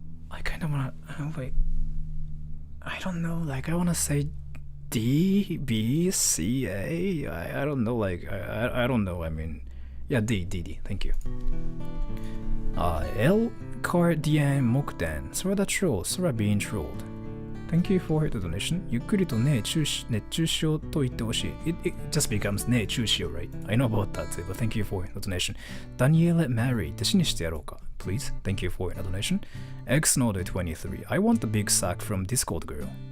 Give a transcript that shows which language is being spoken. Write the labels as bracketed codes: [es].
[en] I kinda wanna... wait. I don't know, like I wanna say D, B, C, A? I don't know, like, I don't know, I mean... Yeah, D, thank you. L, Cardian, Mokden, Sora the troll, Sora being trolled. Thank you for the donation. [ja] ゆっくりと熱中症と言ってほしい. [en] It just becomes 熱中症, right? I know about that too, but thank you for the donation. [ja] Daniele Mary, 弟子にしてやろうか. [en] Please, thank you for the donation. Xnode23, I want the big sack from Discord girl.